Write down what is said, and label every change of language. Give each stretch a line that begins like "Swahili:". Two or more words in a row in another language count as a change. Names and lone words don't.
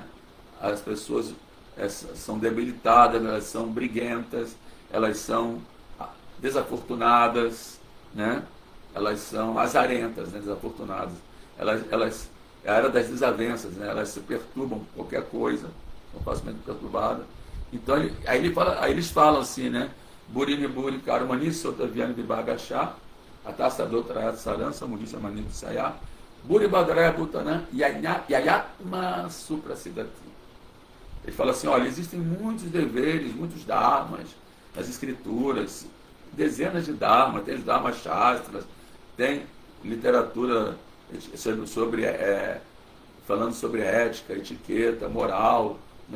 Portuguese: As pessoas são debilitadas, elas são briguentas, elas são desafortunadas, né? Elas são azarentas, né? Desafortunadas. Elas é a era das desavenças, né? Elas se perturbam com qualquer coisa, são facilmente perturbadas. Então, aí eles falam assim, né?
Sanskrit: भूरीणि भूरि कर्माणि श्रोतव्यानि विभागशः, अतः साधोऽत्र यत् सारं, समुद्धृत्य मनीषया, ब्रूहि भद्राय भूतानां, येनात्मा सुप्रसीदति.
Portuguese: Ele fala assim, olha, existem muitos deveres, muitos dharmas nas escrituras, dezenas de dharmas, tem os dharmas shastras, tem literatura falando sobre ética, etiqueta, moral, né?